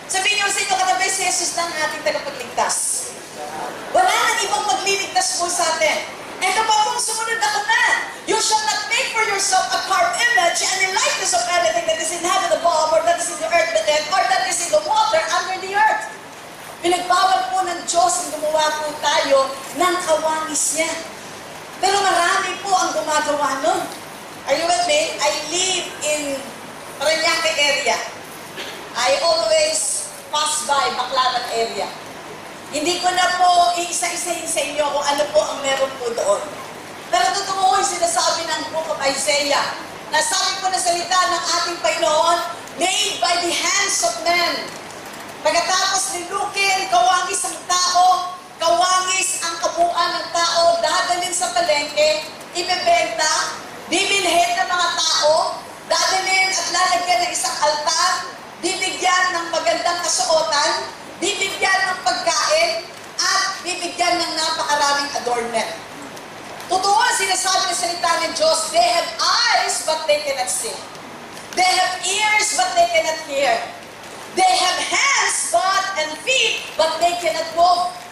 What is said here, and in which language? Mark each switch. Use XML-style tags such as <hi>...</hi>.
<tl>Sabihin niyo sa inyo, katabi si Jesus na ang ating tagapagligtas. Wala nang ibang magliligtas po sa atin. Ito pa pong sumunod na command.</tl> <en>You shall not make for yourself a carved image and the likeness of anything that is in heaven above, or that is in the earth beneath, or that is in the water under the earth.</en> <tl>Pinagbawal po ng Diyos ang gumawa po tayo ng kawangis niya. Pero marami po ang gumagawa nun.</tl> <en>Are you with me? I live in Parañaque area. I always pass by Baclaran area.</en> <tl>Hindi ko na po iisa-isahin sa inyo kung ano po ang meron po doon. Pero totoo yung sinasabi ng Book of Isaiah. Nasabi po na salita ng ating Panginoon,</tl> <en>made by the hands of men.</en> <tl>Pagkatapos nilukin, kawangis ang tao, kawangis ang kabuuan ng tao, dadalhin sa palengke, ibebenta, bibilhin ng mga tao, dadalhin at lalagyan ng isang altar, bibigyan ng magandang kasuotan, bibigyan ng pagkain, at bibigyan ng napakaraming adornment. Totoo ang sinasabi ng salita ng Diyos,</tl> <en>they have eyes but they cannot see. They have ears but they cannot hear. They have hands and feet but they cannot walk.</en>